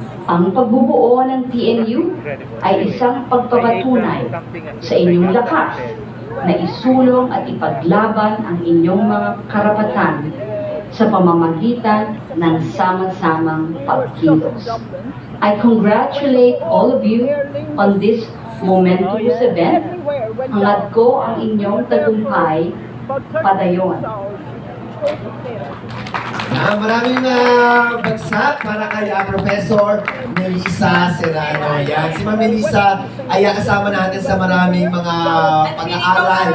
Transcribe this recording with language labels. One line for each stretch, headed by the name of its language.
Filipino: Ang pagbubuo ng TNU ay isang pagpapatunay sa inyong lakas na isulong at ipaglaban ang inyong mga karapatan sa pamamagitan ng sama-samang pagkilos.
English: I congratulate all of you on this momentous event.
Filipino: Hangad ko ang inyong tagumpay padayon. Maraming bagsak para kay Professor Melissa Serrano. Yan. Si Ma'am Melissa ay kasama natin sa maraming mga pag-aaral.